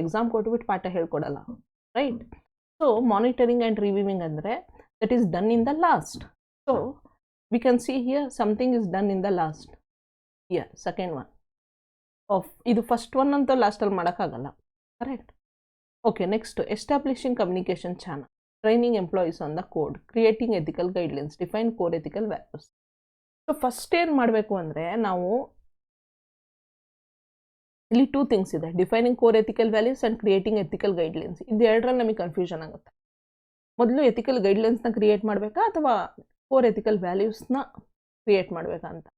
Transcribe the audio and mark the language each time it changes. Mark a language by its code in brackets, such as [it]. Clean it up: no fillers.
[kn] Exam ಕೊಟ್ಬಿಟ್ಟು ಪಾಠ ಹೇಳ್ಕೊಡಲ್ಲ, [en] Right. So monitoring and reviewing ಅಂದರೆ that is done in the last. So we can see here something is done in the last. Here second one of [kn] ಇದು first one ಅಂತ ಲಾಸ್ಟಲ್ಲಿ ಮಾಡೋಕ್ಕಾಗಲ್ಲ, correct. [en] Okay, next establishing communication channel, training employees on the code, creating ethical guidelines, define core ethical values. [kn] So first ಏನು ಮಾಡಬೇಕು ಅಂದರೆ ನಾವು ಇಲ್ಲಿ 2 things ಇದೆ, [en] Defining core ethical values and creating ethical guidelines. [kn] ಇದು ಎರಡರಲ್ಲಿ ನಮಗೆ ಕನ್ಫ್ಯೂಷನ್ ಆಗುತ್ತೆ. ಮೊದಲು ಎಥಿಕಲ್ ಗೈಡ್ಲೈನ್ಸ್ನ ಕ್ರಿಯೇಟ್ ಮಾಡಬೇಕಾ ಅಥವಾ ಕೋರ್ ಎಥಿಕಲ್ ವ್ಯಾಲ್ಯೂಸ್ನ ಕ್ರಿಯೇಟ್ ಮಾಡಬೇಕಾ ಅಂತ.